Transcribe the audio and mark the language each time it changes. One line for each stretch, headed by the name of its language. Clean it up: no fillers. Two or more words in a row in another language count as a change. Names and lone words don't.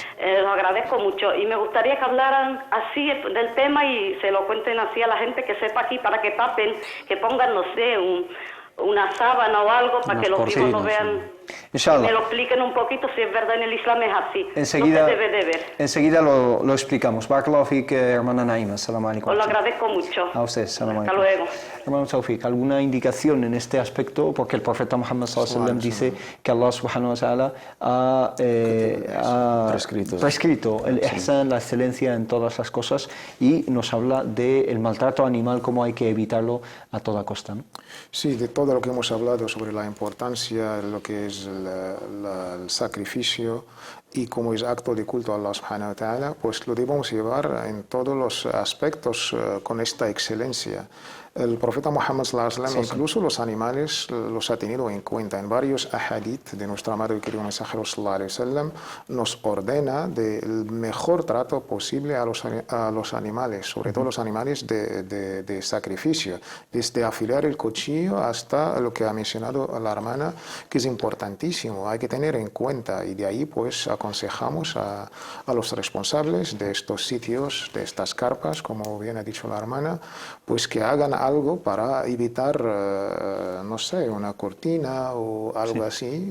Spanish: Lo agradezco mucho y me gustaría que hablaran así del tema y se lo cuenten así a la gente que sepa aquí, para que tapen, que pongan, no sé, una sábana o algo para que los vivos lo vean. Inshallah. Me lo expliquen un poquito si es verdad en el Islam es así. Enseguida, no se debe de ver. Enseguida lo explicamos.
Arabic: بارك الله فيك,
Spanish: hermana Naima.
Arabic: سلام عليكم.
Spanish: Os lo agradezco mucho. A usted, salamu Hasta alaikum. luego. Hermano Taufik, ¿alguna indicación en este aspecto? Porque el profeta Muhammad
Arabic: صلى الله عليه وسلم
Spanish: dice que Allah
Arabic: سبحانه وتعالى
Spanish: ha prescrito el ihsan, la excelencia en todas las cosas, y nos habla del maltrato animal, cómo hay que evitarlo a toda costa, ¿no? Sí, de todo lo que hemos hablado sobre la importancia de lo que es el sacrificio y como es acto de culto a Allah
Arabic: سبحانه وتعالى,
Spanish: pues lo debemos llevar en todos los aspectos con esta excelencia. El profeta Muhammad
Arabic: صلى الله عليه وسلم
Spanish: incluso los animales los ha tenido en cuenta. En varios ahadith de nuestro amado y querido mensajero
Arabic: صلى الله عليه وسلم
Spanish: nos ordena del mejor trato posible a los animales, sobre todo los animales de sacrificio, desde afilar el cuchillo hasta lo que ha mencionado la hermana, que es importantísimo, hay que tener en cuenta, y de ahí pues aconsejamos a los responsables de estos sitios, de estas carpas, como bien ha dicho la hermana, pues que hagan algo para evitar, no sé, una cortina o algo así.